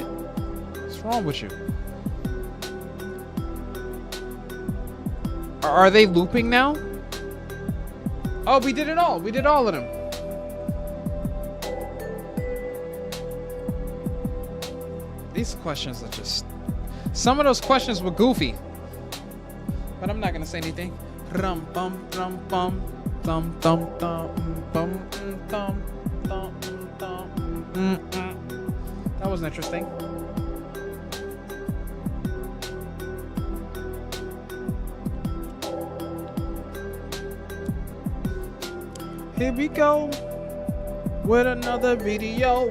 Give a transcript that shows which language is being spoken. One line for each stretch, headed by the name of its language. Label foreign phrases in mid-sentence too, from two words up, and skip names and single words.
English: What's wrong with you? Are they looping now? Oh, we did it all. We did all of them. These questions are just... Some of those questions were goofy. But I'm not going to say anything. Rum bum rum bum thum thum thum bum thum thum thum. That was interesting. Here we go with another video.